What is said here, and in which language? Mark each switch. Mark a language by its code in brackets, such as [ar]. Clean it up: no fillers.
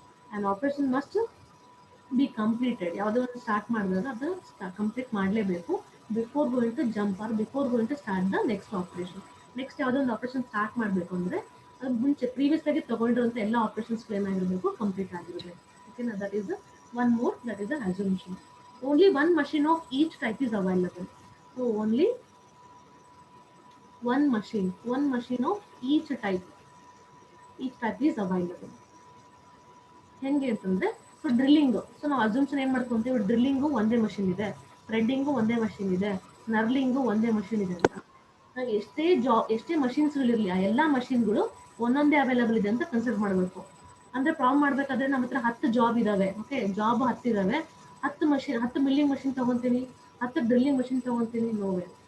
[en] and operation must be completed, [kn] ಯಾವುದೋ ಒಂದು start ಮಾಡಿದಾಗ ಅದು ಕಂಪ್ಲೀಟ್ ಮಾಡಲೇಬೇಕು [en] Before going to jump or before going to start the next operation. [kn] Next ಯಾವುದೋ ಒಂದು ಆಪರೇಷನ್ ಸ್ಟಾರ್ಟ್ ಮಾಡಬೇಕು ಅಂದರೆ ಅದು ಮುಂಚೆ ಪ್ರೀವಿಯಸ್ ಆಗಿ ತೊಗೊಂಡಿರುವಂಥ ಎಲ್ಲ ಆಪರೇಷನ್ಸ್ ಏನಾಗಿರಬೇಕು, ಕಂಪ್ಲೀಟ್ ಆಗಿರಬೇಕು. [en] ಓಕೆನಾ, that is one more, that is the assumption. Only one machine of each type is available. So only one machine of each type is available. [kn] ಹೆಂಗೆ ಅಂತಂದರೆ ಸೊ ಡ್ರಿಲ್ಲಿಂಗು, ಸೊ ನಾವು ಅಸ್ಯೂಮ್ಷನ್ ಏನು ಮಾಡ್ಕೊತೀವಿ, ಡ್ರಿಲ್ಲಿಂಗು ಒಂದೇ ಮಷಿನ್ ಇದೆ, ಥ್ರೆಡ್ಡಿಂಗು ಒಂದೇ ಮಷಿನ್ ಇದೆ, ನರ್ಲಿಂಗು ಒಂದೇ ಮಷಿನ್ ಇದೆ ಅಂತ. ನಾವು ಎಷ್ಟೇ ಮಷಿನ್ಸ್ಗಳಿರಲಿ ಆ ಎಲ್ಲ ಮಷಿನ್ಗಳು ಒಂದೊಂದೇ ಅವೈಲಬಲ್ ಇದೆ ಅಂತ ಕನ್ಸಿಡರ್ ಮಾಡಬೇಕು. ಅಂದರೆ ಪ್ರಾಬ್ಲಮ್ ಮಾಡಬೇಕಾದ್ರೆ ನಮ್ಮ ಹತ್ರ 10 ಜಾಬ್ ಇದ್ದಾವೆ, ಓಕೆ, ಜಾಬ್ 10 ಇದ್ದಾವೆ, 10 ಮಿಲ್ಲಿಂಗ್ ಮಷಿನ್ ತೊಗೊತೀನಿ, 10 ಡ್ರಿಲ್ಲಿಂಗ್ ಮಷಿನ್ ತೊಗೊತೀನಿ, ನೋವೇ.